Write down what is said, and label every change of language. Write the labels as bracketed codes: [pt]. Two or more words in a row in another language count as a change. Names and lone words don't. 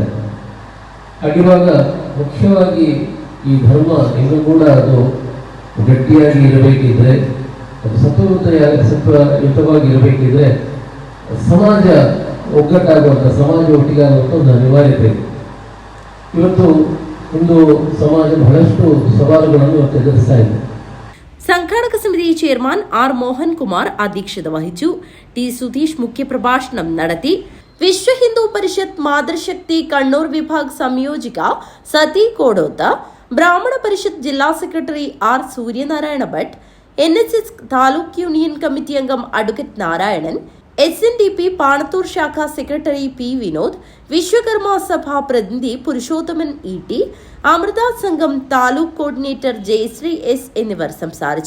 [kn] ಹಾಗಿರುವಾಗ ಮುಖ್ಯವಾಗಿ ಈ ಧರ್ಮ ಇನ್ನೂ ಕೂಡ ಅದು ಗಟ್ಟಿಯಾಗಿ ಇರಬೇಕಿದ್ರೆ, ಅದು ಸತ್ವಯುತವಾಗಿ ಇರಬೇಕಿದ್ರೆ ಸಮಾಜ ಒಗ್ಗಟ್ಟಾಗುವಂಥ, ಸಮಾಜ ಒಟ್ಟಿಗಾಗುವಂಥ ಒಂದು ಅನಿವಾರ್ಯತೆ. ಇವತ್ತು ಒಂದು ಸಮಾಜ ಬಹಳಷ್ಟು ಸವಾಲುಗಳನ್ನು ಇವತ್ತು ಎದುರಿಸ್ತಾ ಇದೆ. [ml] സംഘാടക സമിതി ചെയർമാൻ ആർ മോഹൻകുമാർ അധ്യക്ഷത വഹിച്ചു. ടി സുധീഷ് മുഖ്യപ്രഭാഷണം നടത്തി. വിശ്വ ഹിന്ദു പരിഷത്ത് മാതൃശക്തി കണ്ണൂർ വിഭാഗ് സംയോജിക സതി കോടോത്ത്, ബ്രാഹ്മണ പരിഷത്ത് ജില്ലാ സെക്രട്ടറി ആർ സൂര്യനാരായണ ഭട്ട്, NSS താലൂക്ക് യൂണിയൻ കമ്മിറ്റി അംഗം അഡ്വക്കേറ്റ് നാരായണൻ, SNDP പാണത്തൂർ ശാഖ സെക്രട്ടറി പി വിനോദ്, വിശ്വകർമ്മ സഭ പ്രതിനിധി പുരുഷോത്തമൻ ET, അമൃത സംഘം താലൂക്ക് കോർഡിനേറ്റർ ജയശ്രീ S എന്നിവർ സംസാരിച്ചു.